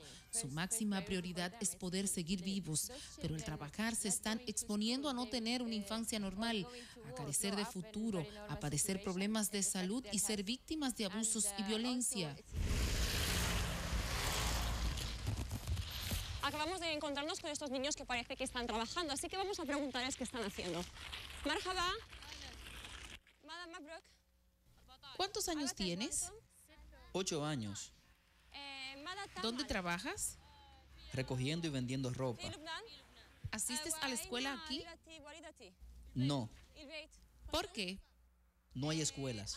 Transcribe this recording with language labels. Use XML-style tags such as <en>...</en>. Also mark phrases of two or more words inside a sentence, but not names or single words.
<es>Su máxima prioridad es poder seguir vivos, pero al trabajar se están exponiendo a no tener una infancia normal, a carecer de futuro, a padecer problemas de salud y ser víctimas de abusos y violencia. Acabamos de encontrarnos con estos niños que parece que están trabajando, así que vamos a preguntarles qué están haciendo. Marhaba. Madame Mabruk. ¿Cuántos años tienes? 8 años. ¿Dónde trabajas? Recogiendo y vendiendo ropa. ¿Asistes a la escuela aquí? No. ¿Por qué? No hay escuelas.</es>